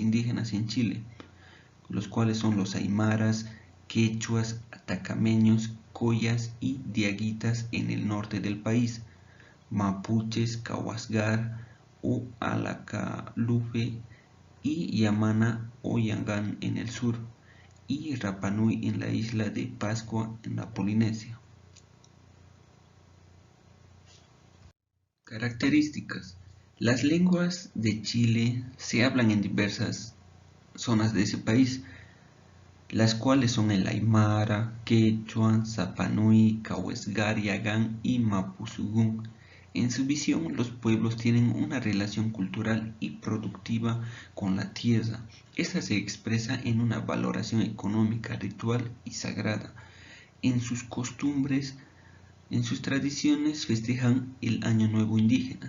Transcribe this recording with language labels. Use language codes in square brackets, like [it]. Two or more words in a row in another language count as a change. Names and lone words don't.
[es] indígenas en Chile, los cuales son los aymaras, quechuas, atacameños, collas y diaguitas en el norte del país, mapuches, kawasgar o alacalufe y yamana o yangán en el sur, y Rapanui en la isla de Pascua en la Polinesia. Características. Las lenguas de Chile se hablan en diversas zonas de ese país, las cuales son el aymara, quechua, zapanui, kawasgar, yagán y mapuzungún. En su visión, los pueblos tienen una relación cultural y productiva con la tierra. Esta se expresa en una valoración económica, ritual y sagrada. En sus costumbres, en sus tradiciones festejan el Año Nuevo Indígena.